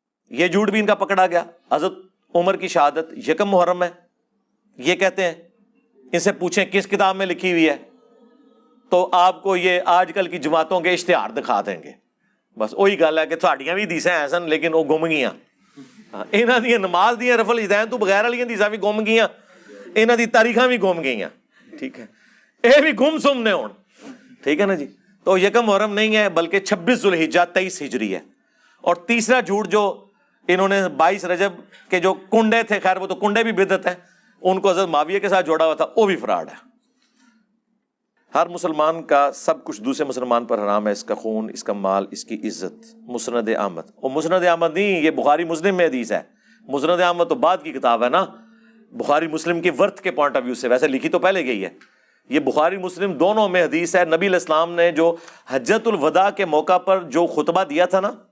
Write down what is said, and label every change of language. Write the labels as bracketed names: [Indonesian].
[Urdu] یہ جھوٹ بھی ان کا پکڑا گیا. حضرت عمر کی شہادت 1 محرم ہے, یہ کہتے ہیں. ان سے پوچھیں کس کتاب میں لکھی ہوئی ہے, تو آپ کو یہ آج کل کی جماعتوں کے اشتہار دکھا دیں گے. [Punjabi] بس وہی گل ہے کہ تھوڑیاں بھی دیسیں ایسن, لیکن وہ گم گیاں. انہاں دی نماز دیاں رفل اجدین تو بغیر والیاں دیساں بھی گم گیاں, انہاں دی تاریخاں بھی گم گئیاں. [Urdu] ٹھیک ہے, [Punjabi] اے بھی گم سم نے ہون. [Urdu] ٹھیک ہے نا جی. تو 1 محرم نہیں ہے بلکہ 26 ذوالحجہ 23 ہجری ہے. اور تیسرا جھوٹ جو انہوں نے 22 رجب کے جو کنڈے تھے، خیر وہ تو کنڈے بھی بدعت ہیں، ان کو حضرت معاویہ کے ساتھ جوڑا ہوا تھا، وہ بھی فراڈ ہے۔ ہر مسلمان کا سب کچھ دوسرے مسلمان پر حرام ہے، اس کا خون، اس کا مال، اس کی عزت۔ مسند احمد، اور مسند احمد نہیں، یہ بخاری مسلم میں حدیث ہے۔ مسند احمد تو بعد کی کتاب ہے نا، بخاری مسلم کی ورتھ کے پوائنٹ آف ویو سے، ویسے لکھی تو پہلے گئی ہے۔ یہ بخاری مسلم دونوں میں حدیث ہے۔ نبی علیہ السلام نے جو حجۃ الوداع کے موقع پر جو خطبہ دیا تھا نا،